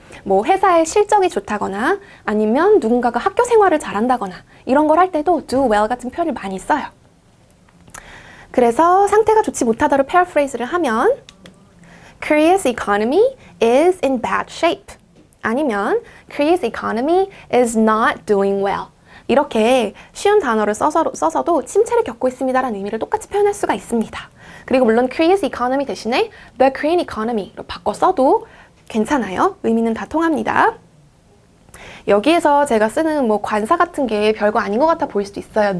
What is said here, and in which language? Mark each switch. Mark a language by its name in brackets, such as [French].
[Korean] 뭐 회사의 실적이 좋다거나 아니면 누군가가 학교 생활을 잘한다거나 이런 걸 할 때도 do well 같은 표현을 많이 써요. 그래서 상태가 좋지 못하다로 패러프레이즈를 하면 [English] Korea's economy is in bad shape. [Korean] 아니면 [English] Korea's economy is not doing well. [Korean] 이렇게 쉬운 단어를 써서도 침체를 겪고 있습니다라는 의미를 똑같이 표현할 수가 있습니다. 그리고 물론 Korea's economy 대신에 the Korean economy로 바꿔 써도 괜찮아요. 의미는 다 통합니다. 여기에서 제가 쓰는 뭐 관사 같은 게 별거 아닌 것 같아 보일 수도 있어요.